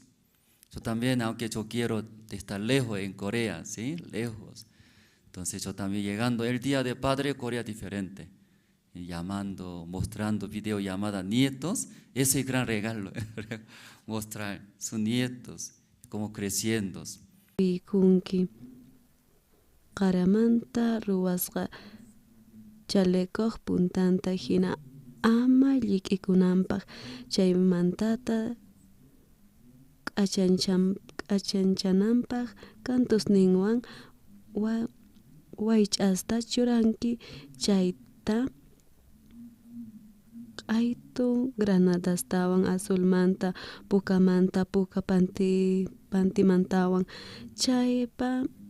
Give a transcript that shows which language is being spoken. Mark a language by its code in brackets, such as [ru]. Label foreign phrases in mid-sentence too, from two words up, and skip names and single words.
[es] Yo también, aunque yo quiero estar lejos en Corea, ¿sí?, lejos. Entonces yo también llegando el día de padre, Corea diferente, y llamando, mostrando videollamada a nietos, ese es gran regalo, mostrar sus nietos. Como creciendo. [qu] Kunki qaramanta ruwasqa chalekoq puntanta hina ama llik'ikunanpaq chaymantata q'achanchananpaq cantusninwan waych'asta churanki chayta q'aytu granadastawan azulmanta pukamanta puka pantimantawan chaypa